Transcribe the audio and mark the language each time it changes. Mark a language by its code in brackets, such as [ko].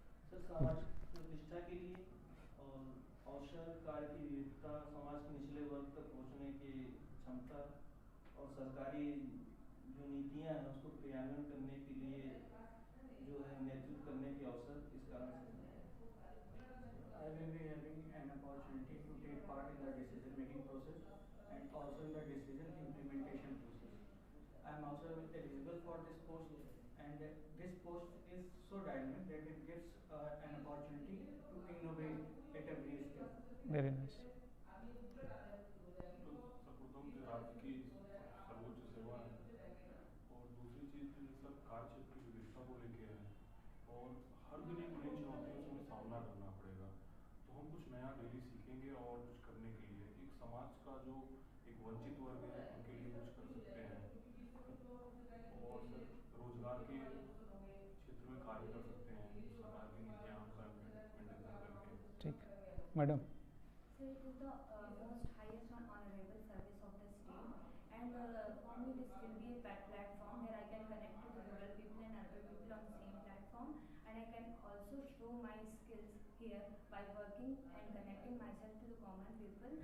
[hi] Sir सामाजिक प्रतिष्ठा के लिए और अवसर, कार्य की विविधता, समाज के निचले वर्ग तक पहुंचने की क्षमता और सरकारी जो नीतियां हैं उसको क्रियान्वयन करने के लिए जो है नेतृत्व करने के अवसर, इस कारण से [en] I will be having an opportunity to take part in the decision making process and also in the decision implementation process. I am also eligible for this post, and this post is so dynamic that it gives an opportunity to innovate at every step. Very nice. [hi] सकुटुम्ब के राज्य की सर्वोच्च सेवा है, और दूसरी चीज़ जो sir कार्य क्षेत्र की विविधता को लेके है, और हर दिन एक नई चुनौतियों से हमें सामना करना पड़ेगा। तो हम कुछ नया डेली सीखेंगे और कुछ करने के लिए एक समाज का जो एक वंचित वर्ग है उनके लिए कुछ कर सकते हैं, और सर रोजगार के क्षेत्र में कार्य कर सकते हैं सरकार की नीतियाँ का इम्प्लीमेंटेशन करके। ठीक, madam. [en] So it is the most highest and honorable service of the state, and for me this will be a platform where I can connect to the rural people and urban people on the same platform, and I can also show my skills here by working and connecting myself to the common people.